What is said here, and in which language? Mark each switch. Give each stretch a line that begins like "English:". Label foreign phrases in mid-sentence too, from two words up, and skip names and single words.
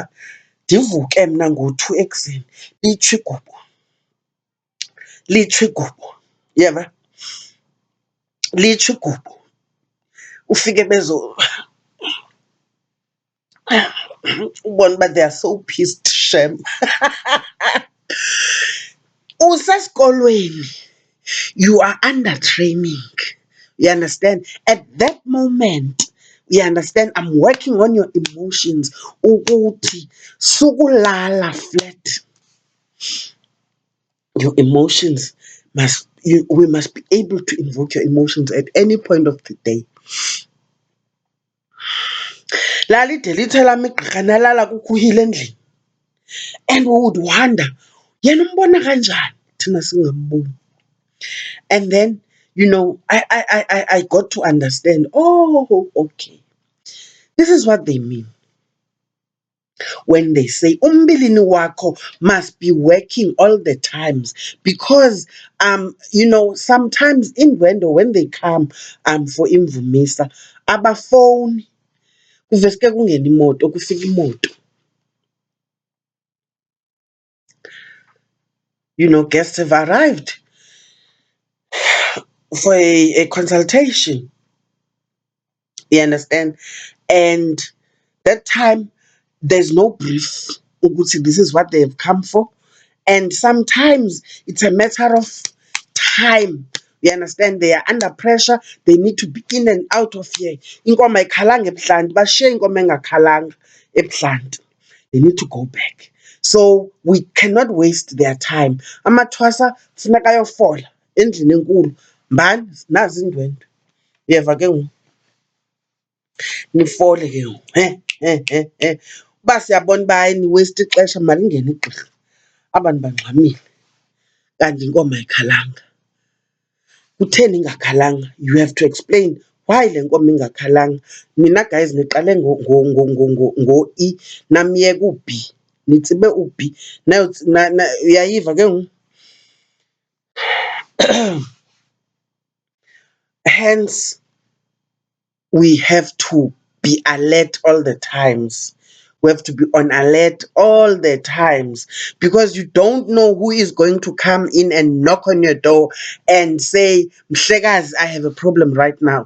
Xhosa: Ndivuke mna ngo-2 ekuseni litsho igubu, litsho igubu. Uyeva? Litsho igubu. Ufike ubone uba
English: they are so pissed
Xhosa: shem. Usesikolweni,
English: you are under training. You understand? At that moment, you understand, I'm working on your emotions.
Xhosa: Ukuthi sukulala flat.
English: Your emotions we must be able to invoke your emotions at any point of the day.
Xhosa: Lalide lithe lami igqirha nalala kukuhila endlini.
English: And we would wonder,
Xhosa: yena umbona kanjani thina singamboni.
English: And then, I got to understand, oh, okay. This is what they mean when they say umbilini wako must be working all the times, because sometimes in when they come for imvumisa
Xhosa: abafoni kuveske kungena imoto, kufika imoto,
English: guests have arrived for a consultation. You understand? And that time, there's no brief. Ukuthi this is what they have come for. And sometimes it's a matter of time. You understand? They are under pressure. They need to be in and out of here.
Xhosa: Inkomo ayikhalanga ebuhlanti, bashiye inkomo engakhalanga ebuhlanti.
English: They need to go back. So we cannot waste their time.
Xhosa: Amathwasa funeka ayofola endlini enkulu. Mbani nazi indwendwe. Uyeva ke ngoku? Nifole ke ngoku. Uba siyabona uba hayi niwaste ixesha malingene igqirha. Abantu bangxamile. Kanti inkomo ayikhalanga. Kutheni ingakhalanga?
English: You have to explain why
Xhosa: le nkomo ingakhalanga. Mina guys niqale ngo-E namyeka u-B. Nitsibe u-B. Uyayiva ke ngoku?
English: Hence, we have to be alert all the times. We have to be on alert all the times because you don't know who is going to come in and knock on your door and say, Mhlekazi, I have a problem right now.